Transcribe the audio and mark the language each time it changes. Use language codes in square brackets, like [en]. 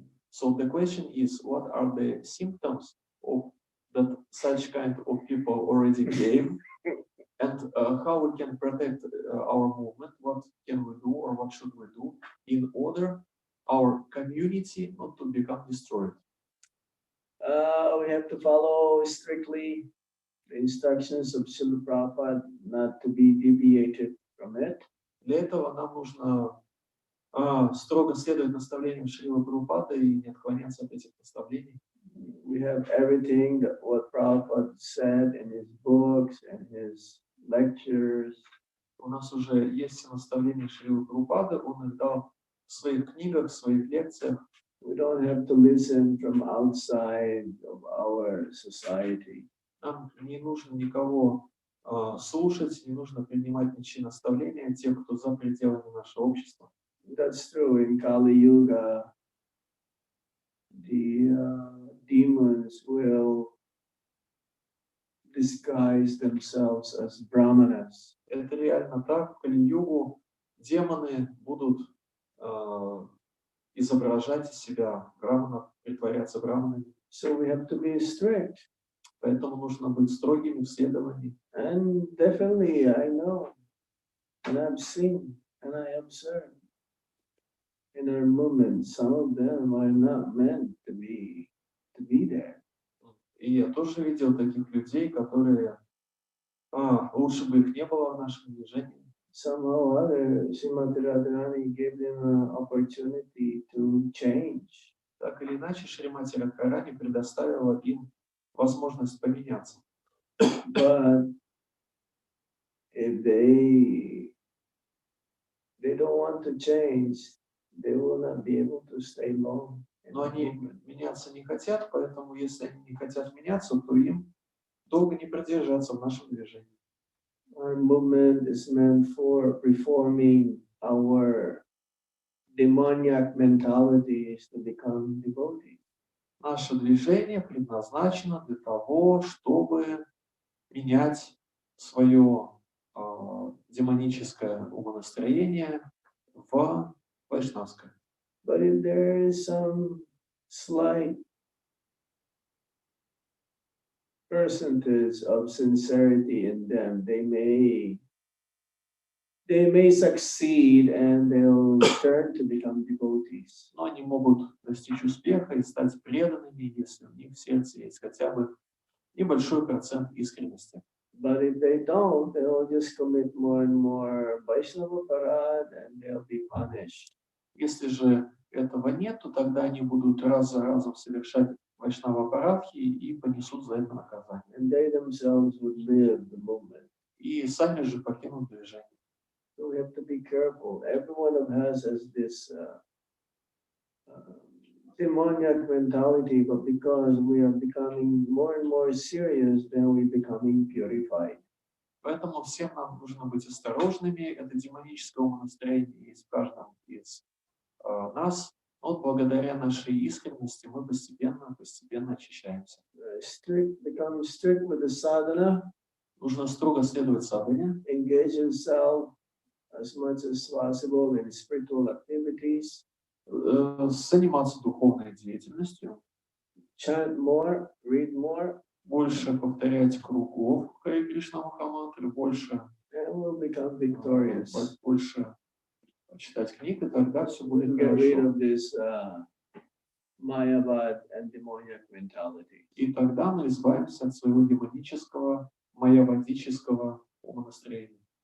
[en] So the question is, what are the symptoms of that such kind of people already came, and how we can protect our movement? What can we do, or what should we do in order our community not to become destroyed? We have to follow strictly the instructions of Srila Prabhupada, not to be deviated from it. [ru] Для этого нам нужно строго следовать наставлениям Шрилы Прабхупады и не отклоняться от этих наставлений. [en] We have everything that what Prabhupada said in his books and his lectures. [ru] У нас уже есть все наставления Шрилы Прабхупады, он их дал в своих книгах, в своих лекциях. [en] We don't have to listen from outside of our society. [ru] Нам не нужно никого слушать, не нужно принимать ничьи наставления, тех, кто за пределами нашего общества. [en] That's true. In Kali Yuga, the demons will disguise themselves as brahmanas. [ru] Это реально так. В Кали-югу демоны будут изображать из себя браманов, притворяться браманами. [en] So we have to be strict. [ru] Поэтому нужно быть строгими в следовании. [en] And definitely, I know, and I've seen, and I observe in our movement, some of them are not meant to be there. [ru] И я тоже видел таких людей, которые лучше бы их не было в нашем движении. [en] Somehow or other, Srimati Radharani gave them an opportunity to change. [ru] Так или иначе, Шримати Радхарани предоставила им возможность поменяться. [en] But if they don't want to change, they will not be able to stay long. [ru] Но они меняться не хотят, поэтому если они не хотят меняться, то им долго не продержаться в нашем движении. [en] Our movement is meant for reforming our demoniac mentalities to become devotees. [ru] Наше движение предназначено для того, чтобы менять свое демоническое умонастроение в вайшнавское. [en] But if there is some slight percentage of sincerity in them, they may succeed and they'll turn to become devotees. [ru] Но они могут достичь успеха и стать преданными, если у них в сердце есть хотя бы небольшой процент искренности. [en] But if they don't, they'll just commit more and more Vaishnava parad and they'll be punished. [ru] Если же этого нет, то тогда они будут раз за разом совершать вайшнава-апарадхи и понесут за это наказание. [en] And they themselves would live the movement. [ru] И сами же покинут движение. [en] So we have to be careful. Every one of us has this demoniac mentality, but because we are becoming more and more serious, then we're becoming purified. [ru] Поэтому всем нам нужно быть осторожными. Это демоническое умонастроение есть в каждом из нас. Вот благодаря нашей искренности мы постепенно очищаемся. [en] Become strict with the sadhana. [ru] Нужно строго следовать садхане. [en] Engage yourself as much as possible in spiritual activities. [ru] Заниматься духовной деятельностью. [en] Chant more, read more. [ru] Больше повторять кругов Харе Кришна Махамантры, больше. [en] And we'll become victorious. [ru] Больше читать книг, и тогда все будет [en] Get rid [ru] хорошо. [en] of this Mayavad and demoniac mentality. [ru] И тогда мы избавимся от своего демонического, майявадического умонастроения.